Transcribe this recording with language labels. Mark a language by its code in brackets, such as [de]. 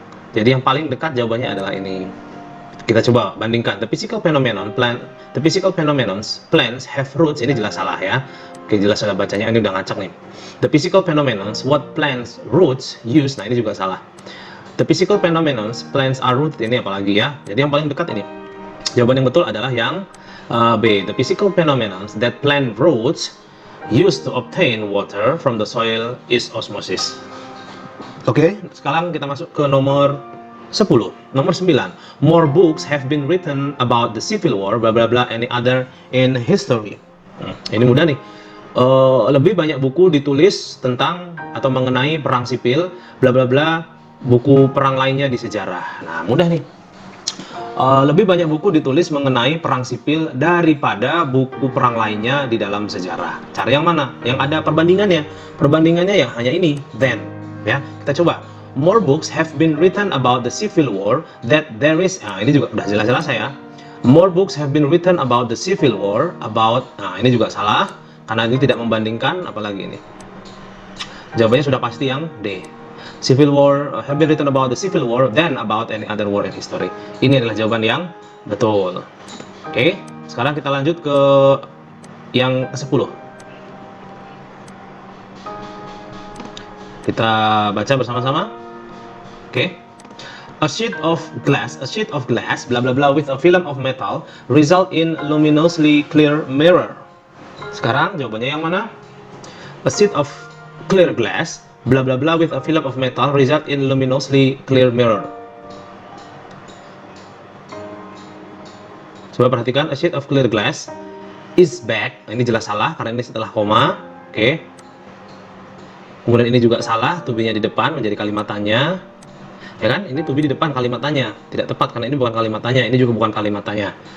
[id] Jadi yang paling dekat jawabannya adalah ini. Kita coba bandingkan. [en] The physical phenomenons, plants have roots. [id] Ini jelas salah ya. Oke, jelas salah bacanya. Ini udah ngacak nih. [en] The physical phenomenons, what plants roots use. [id] Nah, ini juga salah. [en] The physical phenomena plants are rooted, [id] ini apalagi ya. Jadi yang paling dekat ini. Jawaban yang betul adalah yang B. [en] The physical phenomena that plant roots used to obtain water from the soil is osmosis. [id] Oke, sekarang kita masuk ke nomor 10. Nomor 9. [en] More books have been written about the Civil War, bla bla bla, any other in history. [id] Ini mudah nih. Lebih banyak buku ditulis tentang atau mengenai perang sipil, bla bla bla, buku perang lainnya di sejarah. Nah, mudah nih. Lebih banyak buku ditulis mengenai perang sipil daripada buku perang lainnya di dalam sejarah. Cara yang mana? Yang ada perbandingannya. Perbandingannya ya hanya ini, then. Ya, kita coba. [en] More books have been written about the Civil War that there is. [id] Nah, ini juga udah jelas-jelas ya. [en] More books have been written about the Civil War about. [id] Nah, ini juga salah karena ini tidak membandingkan, apalagi ini. Jawabannya sudah pasti yang D. [en] Civil War have been written about the Civil War than about any other war in history. [id] Ini adalah jawaban yang betul. Oke, sekarang kita lanjut ke yang ke-10. Kita baca bersama-sama. Oke. [en] A sheet of glass, bla bla bla, with a film of metal result in luminously clear mirror. [id] Sekarang jawabannya yang mana? [en] A sheet of clear glass, bla bla bla, with a film of metal result in luminously clear mirror. [id] Coba perhatikan, [en] a sheet of clear glass is back. [id] Nah, ini jelas salah karena ini setelah koma. Oke. Kemudian ini juga salah, to be-nya di depan menjadi kalimat tanya. Ya kan? Ini to be di depan kalimat tanya. Tidak tepat karena ini bukan kalimat tanya, ini juga bukan kalimat tanya.